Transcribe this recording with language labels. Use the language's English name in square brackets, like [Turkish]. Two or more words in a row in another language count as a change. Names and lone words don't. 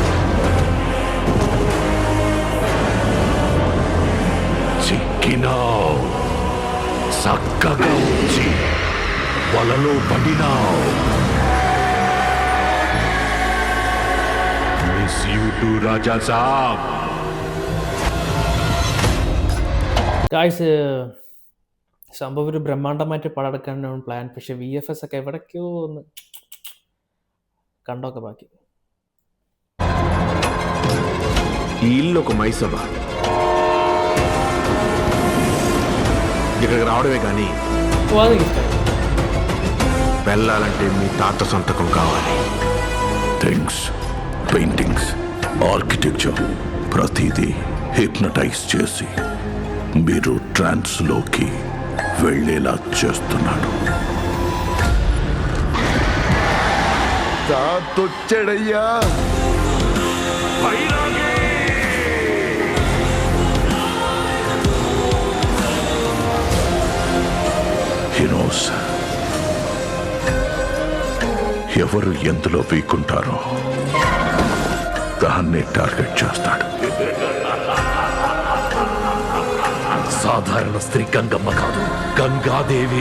[Telugu] చిక్కినావు, చక్కగా వచ్చి వలలో పడినావు. [English] Miss you too Raja Saab. [Malayalam] ഗായ്സ്, സംഭവം ഒരു ബ്രഹ്മാണ്ഡമായിട്ട് പടം എടുക്കാനാണ് പ്ലാൻ. പക്ഷെ VFS ഒക്കെ എവിടേക്കോ ഒന്ന് കണ്ടോക്കെ ബാക്കി. [Telugu] ఈ ఇల్లు ఒక మైసభ. ఇక్కడికి రావడమే కానీ [Malayalam] ഓ, അതെനിക്ക് ഇഷ്ടമായി. [Telugu] వెళ్ళాలంటే మీ తాత సంతకం కావాలి. [English] Things, paintings, architecture [Telugu] ప్రతిదీ హిప్నటైజ్ చేసి మీరు ట్రాన్స్లోకి వెళ్ళేలా చేస్తున్నాడు. తాతొచ్చాడయ్యా. [English] He knows [Telugu] ఎవరు ఎందులో వీకుంటారో దాన్ని టార్గెట్ చేస్తాడు. సాధారణ స్త్రీ గంగమ్మ కాదు, గంగాదేవి.